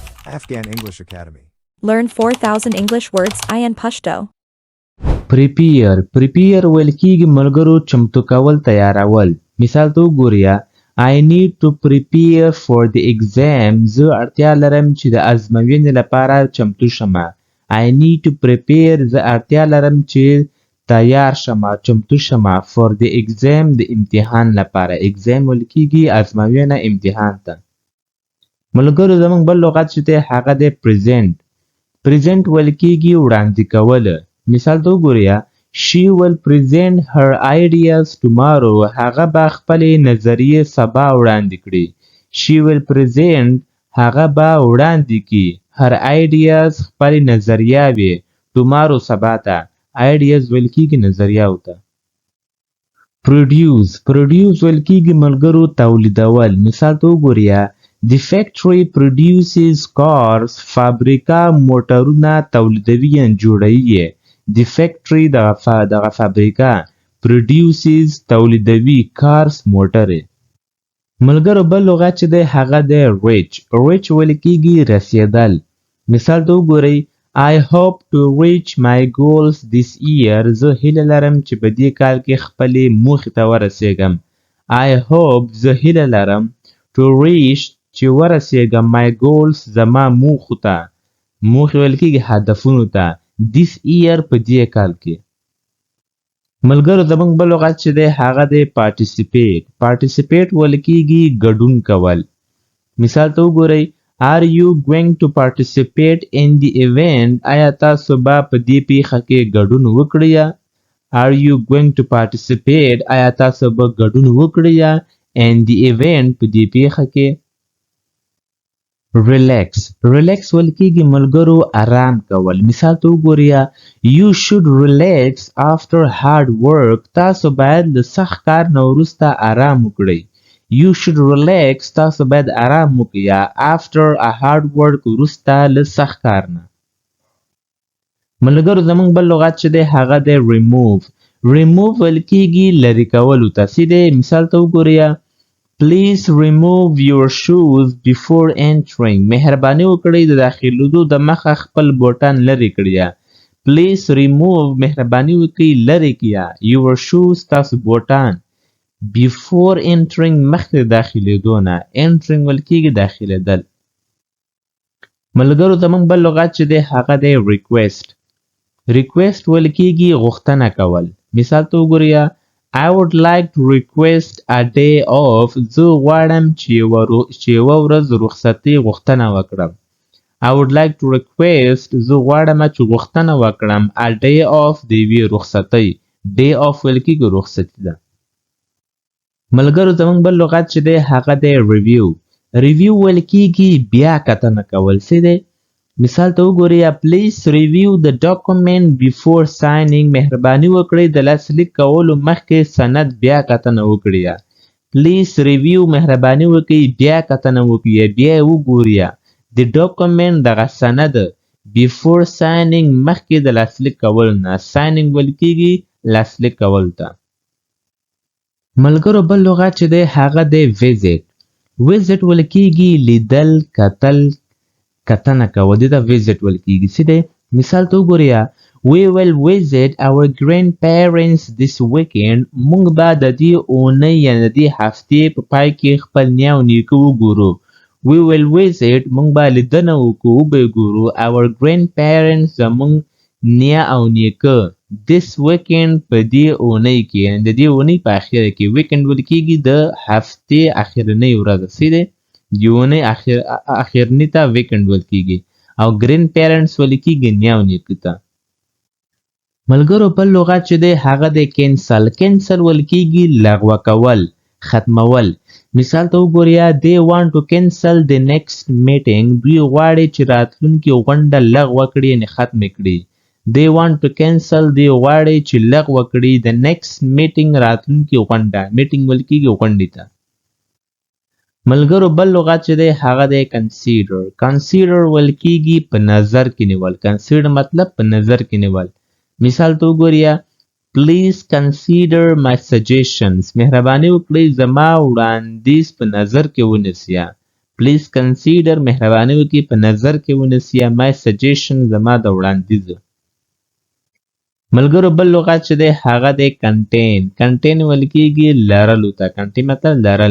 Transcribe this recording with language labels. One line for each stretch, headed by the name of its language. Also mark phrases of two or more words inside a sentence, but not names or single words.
English: Afghan English Academy. Learn 4,000 English words in Pashto.
Pashto: prepare ویل کیږي ملګرو چمتو کول تیارول. مثال ته وګورئ
English: I need to prepare for the exam.
Pashto: زه اړتیا لرم چې د ازموینې لپاره چمتو شم.
English: I need to prepare.
Pashto: زه اړتیا لرم چې تیار شم چمتو شم
English: for the exam
Pashto: د امتحان لپاره. exam ویل کیږي ازموینه امتحان ته. ملګرو زموږ بل لغت چې دی هغه دی present. present ویل کیږي وړاندې کول. مثال ته وګورئ
English: She will present her ideas tomorrow.
Pashto: هغه به خپلې نظریې سبا وړاندې کړي.
English: She will present.
Pashto: هغه به وړاندې کړي
English: her ideas
Pashto: خپلې نظریاوې tomorrow سبا ته. ideas ویل کیږي نظریاو ته. produce ویل کیږي ملګرو تولیدول. مثال ته وګورئ
English: The factory produces cars.
Pashto: فابریکه موټرونه تولیدوي یا جوړوي.
English: The factory
Pashto: دغه فابریکه produces تولیدوي cars موټرې. ملګرو بل لغت چې دی هغه دی reach ویل کیږي رسیدل. مثال ته وګورئ
English: I hope to reach my goals this year.
Pashto: زه هیله لرم چې په دې کال کې خپلې موخې ته ورسیږم.
English: I hope
Pashto: زه هیله لرم
English: to reach
Pashto: چې ورسیږم
English: my goals
Pashto: زما موخو ته. موخې ویل کیږي هدفونو ته.
English: this year
Pashto: په دې کال کې. ملګرو زموږ بل لغت چې دی هغه دی participate ویل کیږي ګډون کول. مثال ته وګورئ
English: Are you going to participate in the event?
Pashto: آیا تاسو به په دې پیښه کې ګډون وکړئ؟
English: Are you going to participate?
Pashto: آیا تاسو به ګډون وکړئ
English: in the event
Pashto: په دې پیښه کې؟ relax ویل کیږي ملګرو آرام کول. مثال ته وګورئ
English: You should relax after hard work.
Pashto: تاسو باید له سخت کار نه وروسته آرام وکړئ.
English: You should relax.
Pashto: تاسو باید آرام وکړئ
English: after a hard work
Pashto: وروسته له سخت کار نه. ملګرو زموږ بل لغت چې دی هغه دی remove ویل کیږي لرې کولو ته. مثال ته وګورئ
English: Please remove your shoes before entering.
Pashto: مهرباني وکړئ د داخلېدو د مخه خپل بوټان لرې کړئ.
English: Please remove.
Pashto: مهرباني وکړئ لرې کړئ
English: your shoes
Pashto: تاسو بوټان.
English: Before entering
Pashto: مخکې داخلېدو نه. entering ویل کیږي داخلېدل. ملګرو زموږ بل لغت چې دی هغه دی request ویل کیږي غوښتنه کول. مثال ته وګورئ
English: I would like to request a day off.
Pashto: زه غواړم چې یوه ورځ رخصتي غوښتنه وکړم.
English: I would like to request.
Pashto: زه غواړم چې غوښتنه وکړم
English: a day off
Pashto: د یوې رخصتۍ.
English: day off
Pashto: ویل کیږي رخصتي ده. ملګرو زموږ بل لغت چې دی هغه دی review ویل کیږي بیا کتنه کول. مثال ته وګورئ
English: Please review the document before signing.
Pashto: مهرباني وکړئ د لاسلیک کولو مخکې سند بیا کتنه وکړئ.
English: Please review.
Pashto: مهرباني وکړئ بیا کتنه وکړئ بیا یې وګورئ.
English: The document
Pashto: دغه سند
English: before signing
Pashto: مخکې د لاسلیک کولو نه. signing ویل کیږي لاسلیک کولو ته. ملګرو بل لغت چې دی هغه دی visit ویل کیږي لیدل کتل کتنه کول. دې ته visit ویل کیږي. مثال ته وګورئ
English: We will visit our grandparents this weekend.
Pashto: موږ به د دې اونۍ یا د دې هفتې په پای کې خپل نیا او نیکه وګورو.
English: We will visit.
Pashto: موږ به لیدنه وکړو به ګورو
English: our grandparents
Pashto: زموږ نیا او نیکه
English: this weekend
Pashto: په دې اونۍ کې. د دې اونۍ په اخره کې weekend ویل کیږي د هفتې اخرنۍ ورځ. د اونۍ اخرنۍ ته weekend ویل کیږي او grandparents ویل کیږي نیا او نیکه ته. ملګرو بل لغت چې دی هغه دی cancel ویل کیږي لغوه کول ختمول. مثال ته وګورئ
English: They want to cancel the next meeting.
Pashto: دوی غواړي چې راتلونکې غونډه لغوه کړي یعنې ختمه کړي.
English: They want to cancel.
Pashto: دوی غواړي چې لغوه کړي
English: the next meeting
Pashto: راتلونکې غونډه. meeting ویل کیږي غونډې ته. ملګرو بل لغت چې دی هغه دی consider ویل کیږي په نظر کې نیول. consider مطلب په نظر کې نیول. مثال ته وګورئ
English: Please consider my suggestions.
Pashto: مهرباني وکړئ زما وړاندیز په نظر کې ونیسئ.
English: Please consider
Pashto: مهرباني وکړئ په نظر کې ونیسئ
English: my suggestion
Pashto: زما د وړاندیز. ملګرو بل لغت چې دی هغه دی کنټین. کنټین ویل کیږي لرلو ته. کنټین مطلب لرل.